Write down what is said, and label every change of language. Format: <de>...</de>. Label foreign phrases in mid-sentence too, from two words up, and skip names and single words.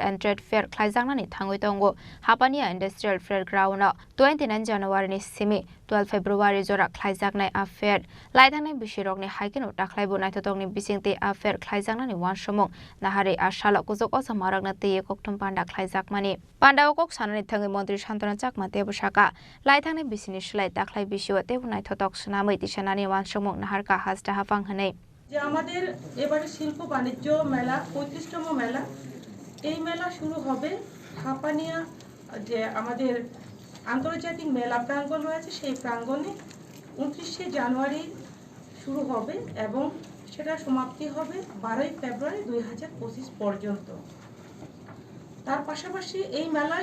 <en>and Trade Fair</en> <trp>khlaijangna ni thangoi tongo Hapania</trp> <en>Industrial Fair Ground</en> <trp>29 January ni simi 12 February jora khlaijaknai affair laidangnai bishirok ni haikin huta khlaibo naithotong ni bisingte affair khlaijangna ni wan somong nahari ashala kujok osamaragna teye kokthum panda khlaijakmani panda okok sanani thangai Mantri Shantana Chakma tebo shaka laithangnai bisini slai takhlai bisio tebo naithotok sunamai tisanani wan somong naharka hasta hafang hanai</trp> <bn>যে আমাদের এবারে শিল্প বাণিজ্য মেলা 35তম মেলা এই মেলা শুরু হবে হাপানিয়া যে আমাদের আন্তর্জাতিক মেলা প্রাঙ্গণ রয়েছে সেই প্রাঙ্গণে 29শে জানুয়ারি শুরু হবে এবং সেটা সমাপ্তি হবে 12ই ফেব্রুয়ারি 2025 পর্যন্ত তার পাশাপাশি এই মেলায়</bn>